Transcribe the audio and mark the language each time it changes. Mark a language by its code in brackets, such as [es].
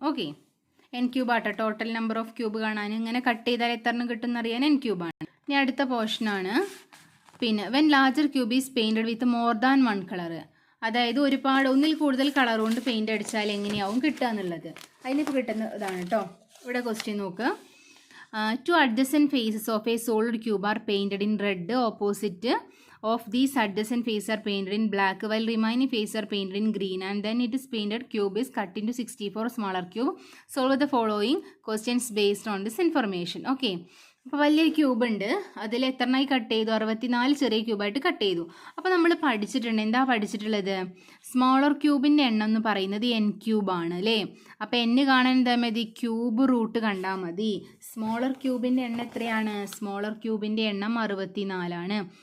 [ml] Okay, n cube ആട്ടോ total number of cube കാണാൻ. ഇങ്ങനെ കട്ട് ചെയ്താൽ എത്ര എണ്ണം കിട്ടും എന്നറിയാൻ n ക്യൂബാണ്. ഇനി അടുത്ത പോർഷനാണ് പിന്നെ [en] When larger cube is painted with more than 1 colour. [ml] അതായത് ഒന്നിൽ കൂടുതൽ കളർ കൊണ്ട് പെയിൻറ്റ് അടിച്ചാൽ എങ്ങനെയാവും കിട്ടുക എന്നുള്ളത്. അതിനിപ്പോൾ കിട്ടുന്ന ഇതാണ് കേട്ടോ. ഇവിടെ ക്വസ്റ്റ്യൻ നോക്കുക, [en] 2 adjacent faces of a solid cube are painted in red. Opposite of these adjacent faces are painted in black, while remaining faces are painted in green, and then it is painted cube is cut into 64 smaller cube. Solve the following questions based on this information. [ml] Okay, അപ്പോൾ വലിയൊരു cube ഉണ്ട്, അതിൽ എത്രണ്ണായി cut ചെയ്തു, 64 ചെറിയ ക്യൂബായിട്ട് cut ചെയ്തു. അപ്പോൾ നമ്മൾ പഠിച്ചിട്ടുണ്ട്, എന്താ പഠിച്ചിട്ടുള്ളത്, സ്മോളർ ക്യൂബിൻ്റെ എണ്ണം എന്ന് പറയുന്നത് n ക്യൂബാണ് അല്ലേ. അപ്പോൾ n കാണാൻ എന്താ മതി, ക്യൂബ് റൂട്ട് കണ്ടാൽ മതി. സ്മോളർ ക്യൂബിൻ്റെ എണ്ണം എത്രയാണ്, സ്മോളർ ക്യൂബിൻ്റെ എണ്ണം 64ആണ്.